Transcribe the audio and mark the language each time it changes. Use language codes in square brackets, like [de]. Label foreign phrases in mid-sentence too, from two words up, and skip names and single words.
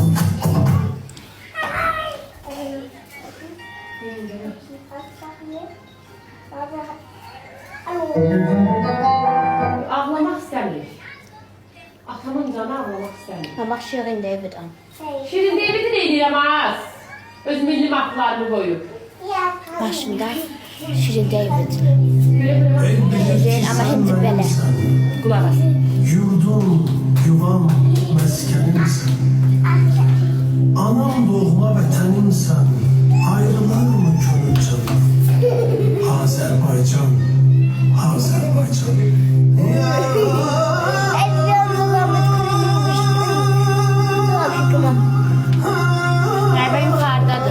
[tr] Ağlamak istemiyor. Atamın canı ağlamak istemiyor. Ha bak Şirin David an. Şirin David'i de eləyəməz. Öz milli marklarını koyup. Başında Şirin David. Böyle Güzel ama hindi böyle. kulak as. [az] Yurdum, yuvam, meskenimsen. Anam doğma vətənimsən. Ayrılar mı könül canım? Azərbaycan, Azərbaycan. [tr] Galiba yukarıdadır.